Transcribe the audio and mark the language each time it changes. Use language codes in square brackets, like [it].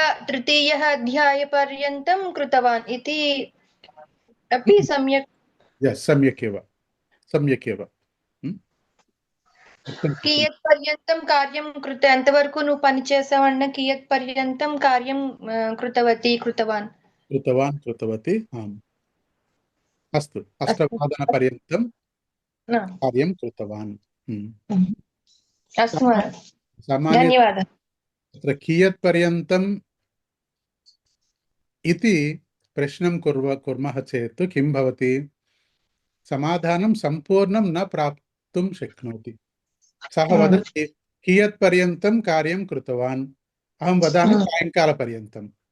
[sa] तृतीयः अध्यायपर्यन्तं कृतवान् इति अपि सम्यक् सम्यक् एव కియత్ పర్యంతం కార్యం కృత [te] ఎంతవరకు నువ్వు పని చేసావన్న [sa] కియత్ పర్యంతం కార్యం కృతవాన్ कृतवती आम् अस्तु अष्टवादनपर्यन्तं कार्यं कृतवान् अस्तु धन्यवादः तत्र कियत् पर्यन्तम् इति प्रश्नं कुर्मः चेत् किं भवति समाधानं सम्पूर्णं न प्राप्तुं शक्नोति सः वदति कियत् पर्यन्तं कार्यं कृतवान् अहं वदामि सायङ्कालपर्यन्तं